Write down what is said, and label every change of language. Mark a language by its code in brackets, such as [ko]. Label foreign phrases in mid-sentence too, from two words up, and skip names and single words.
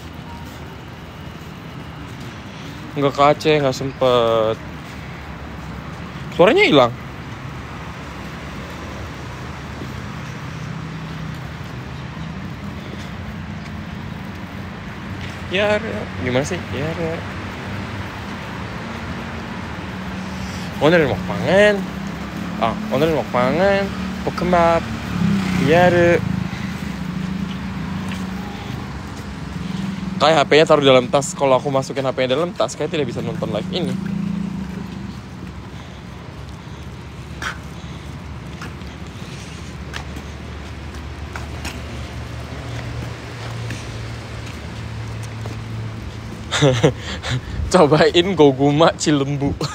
[id] Nggak ke Aceh, nggak sempet. Suaranya hilang. Ya, gimana sih? Ya, [ko] 오늘 먹방은 오늘 먹방은 볶음밥. [id] Ya, kayak HP-nya taruh dalam tas. Kalau aku masukin HP-nya dalam tas, kayak tidak bisa nonton live ini. Cobain Goguma Cilembu.